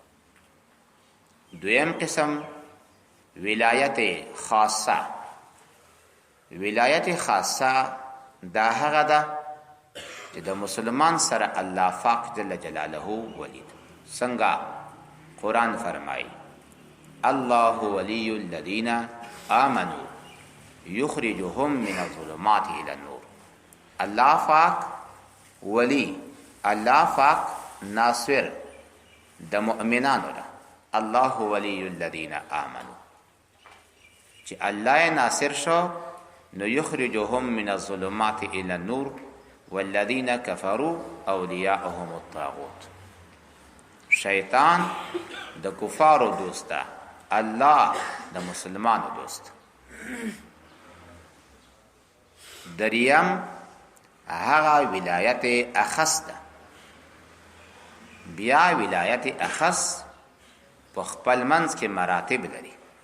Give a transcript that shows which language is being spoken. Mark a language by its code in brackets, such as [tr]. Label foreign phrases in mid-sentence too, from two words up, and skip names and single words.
[ps] دویم قسم ولایت خاصه. ولایت خاصه دا هغه ده چې د مسلمان سره الله پاک [ar] جل جلاله [ps] ولید. څنګه قرآن فرمایي [ar] الله ولی الذین آمنوا یخرجهم من الظلمات الى النور. [ps] الله پاک ولی، الله پاک ناصر د مؤمنانو ده. [ar] الله ولی الذین آمنوا [ps] چې الله ناصر شو نو [ar] یخرجهم من الظلمات الى النور والذین کفروا اولیاءهم الطاغوت. [ps] شیطان د کفارو دوست ده، الله د مسلمانو دوست. دریم هغه ولایت اخص ده. بیا ولایت اخص په خپل منځ کې مراتب لري.